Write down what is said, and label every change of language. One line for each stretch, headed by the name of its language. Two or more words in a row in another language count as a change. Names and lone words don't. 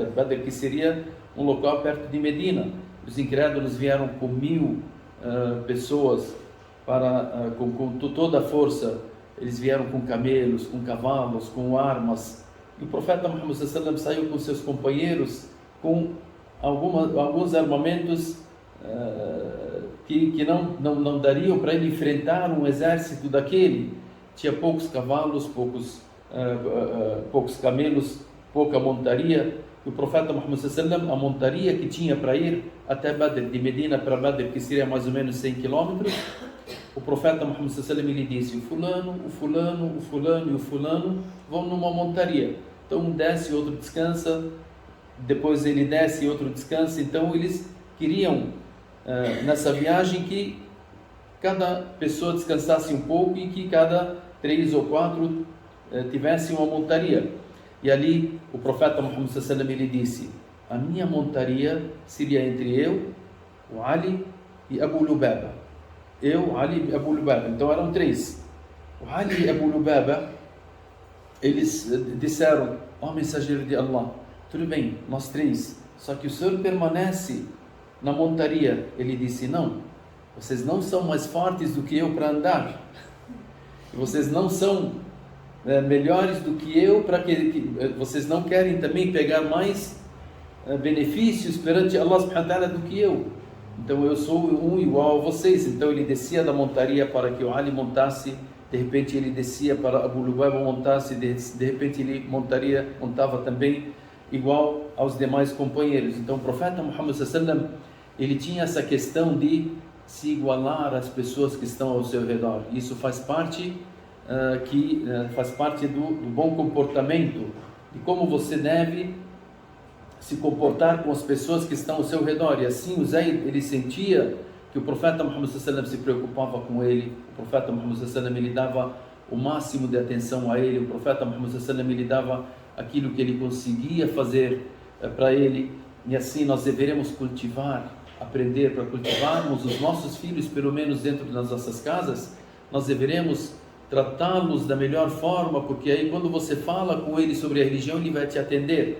Portuguese: Badr, que seria um local perto de Medina. Os incrédulos vieram com 1000 pessoas com toda a força. Eles vieram com camelos, com cavalos, com armas. E o profeta Muhammad
Arabic: صلى الله عليه وسلم
Portuguese: saiu com seus companheiros com alguns armamentos que não dariam para ele enfrentar um exército daquele. Tinha poucos cavalos, poucos camelos, pouca montaria. E o profeta Muhammad
Arabic: صلى الله عليه وسلم,
Portuguese: a montaria que tinha para ir até Badr, de Medina para Badr, que seria mais ou menos 100 quilômetros, o profeta Muhammad
Arabic: صلى الله عليه وسلم,
Portuguese: ele disse: o fulano e o fulano vão numa montaria. Então um desce, outro descansa, depois ele desce e outro descansa. Então eles queriam nessa viagem que cada pessoa descansasse um pouco e que cada 3 ou 4 tivesse uma montaria. E ali o profeta Muhammad
Arabic: صلى الله عليه وسلم,
Portuguese: ele disse: a minha montaria seria entre eu, o Ali e Abu Lubaba. Eu, Ali e Abu Lubaba. Então eram 3. O Ali e Abu Lubaba, eles disseram: ó mensageiro de Allah, tudo bem, nós 3, só que o senhor permanece na montaria. Ele disse: não, vocês não são mais fortes do que eu para andar, vocês não são melhores do que eu, para que vocês não querem também pegar mais benefícios perante
Arabic: الله سبحانه وتعالى
Portuguese: do que eu. Então eu sou um igual a vocês. Então ele descia da montaria para que o Ali montasse, de repente ele descia para Abu Lubaba montasse, de repente ele montava também igual aos demais companheiros. Então o profeta Muhammad
Arabic: صلى الله عليه وسلم,
Portuguese: ele tinha essa questão de se igualar às pessoas que estão ao seu redor. Isso faz parte do bom comportamento, de como você deve se comportar com as pessoas que estão ao seu redor. E assim o Zayd, ele sentia que o profeta Muhammad
Arabic: صلى الله عليه وسلم
Portuguese: se preocupava com ele, o profeta Muhammad
Arabic: صلى الله عليه وسلم
Portuguese: ele dava o máximo de atenção a ele, o profeta Muhammad
Arabic: صلى الله عليه وسلم
Portuguese: ele dava aquilo que ele conseguia fazer para ele. E assim nós deveremos aprender para cultivarmos os nossos filhos, pelo menos dentro das nossas casas. Nós deveremos tratá-los da melhor forma, porque aí quando você fala com ele sobre a religião, ele vai te atender.